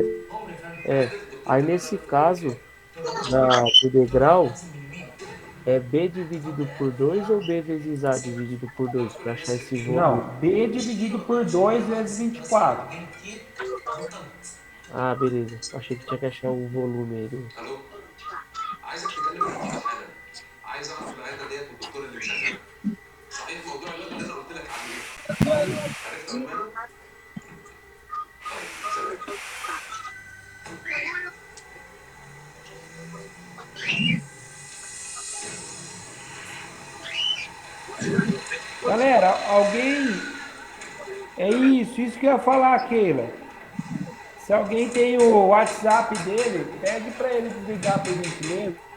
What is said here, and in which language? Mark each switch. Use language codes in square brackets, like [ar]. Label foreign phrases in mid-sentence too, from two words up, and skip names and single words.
[pt] Aí nesse caso, do degrau, é B dividido por 2 ou B vezes A dividido por 2 para achar esse volume? Não, B dividido por 2 vezes 24. Ah, beleza. Achei que tinha que achar o volume aí. [ar] الو عايزك تكلم الدكتور حالا. عايز اعرف العياده ديت والدكتور اللي مشغلها. صحيح موضوع الولد اللي انا قلت لك عليه. عرفت عنوانه؟ طيب سلام. [pt] Galera, alguém... É isso que eu ia falar, Keila. Se alguém tem o WhatsApp dele, pede para ele desligar por gentileza.